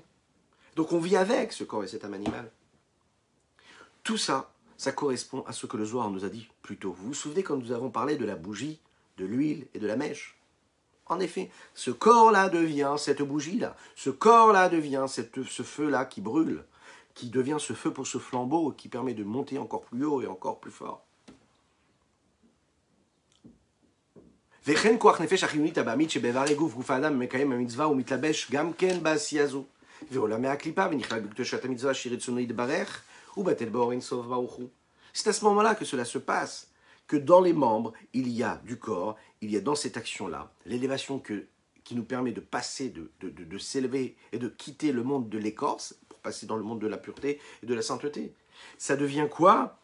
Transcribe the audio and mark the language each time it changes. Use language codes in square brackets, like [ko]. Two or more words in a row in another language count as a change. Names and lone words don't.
[fr] Donc on vit avec ce corps et cette âme animale. Tout ça, ça correspond à ce que le Zohar nous a dit plus tôt. Vous vous souvenez quand nous avons parlé de la bougie, de l'huile et de la mèche? En effet, ce corps-là devient cette bougie-là. Ce corps-là devient ce feu-là qui brûle, qui devient ce feu pour ce flambeau, qui permet de monter encore plus haut et encore plus fort. [he] וכן כוח נפש החיונית הבעמית שבאיברי גוף גוף האדם מקיים המצווה ומתלבש גם כן בעשייה זו. ועולה מהקליפה ונכלל בקדושת המצווה שרצונו יתברך ובטל באור אין סוף ברוך הוא. [fr] C'est à ce moment-là que cela se passe, que dans les membres, il y a du corps, il y a dans cette action-là, l'élévation qui nous permet de passer, de s'élever et de quitter le monde de l'écorce pour passer dans le monde de la pureté et de la sainteté. Ça devient quoi?